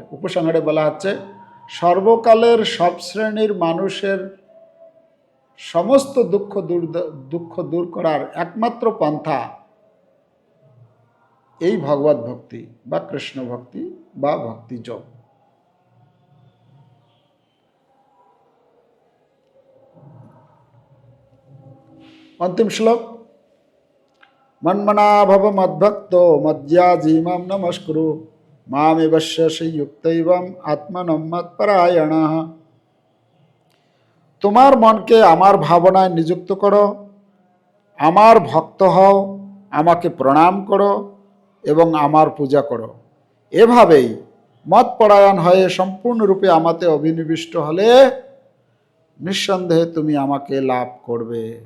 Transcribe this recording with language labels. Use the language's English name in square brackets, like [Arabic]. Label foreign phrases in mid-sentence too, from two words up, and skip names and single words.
[Bangla] উপসংহারে বলা হচ্ছে সর্বকালের সব শ্রেণীর মানুষের সমস্ত দুঃখ দূর করার একমাত্র পন্থা এই ভগবত ভক্তি বা কৃষ্ণ ভক্তি বা ভক্তি যোগ। [Sanskrit] अंतिम श्लोक मन्मना भव मद्भक्त मद्याजी मां नमस्कुरु मामेवश्यसि युक्तैवं आत्मनं मत्परायणः। [Bangla] তোমার মনকে আমার ভাবনায় নিযুক্ত করো, আমার ভক্ত হও, আমাকে প্রণাম করো এবং আমার পূজা করো। এভাবেই মতপরায়ণ হয়ে সম্পূর্ণরূপে আমাতে অভিনিবিষ্ট হলে নিঃসন্দেহে তুমি আমাকে লাভ করবে।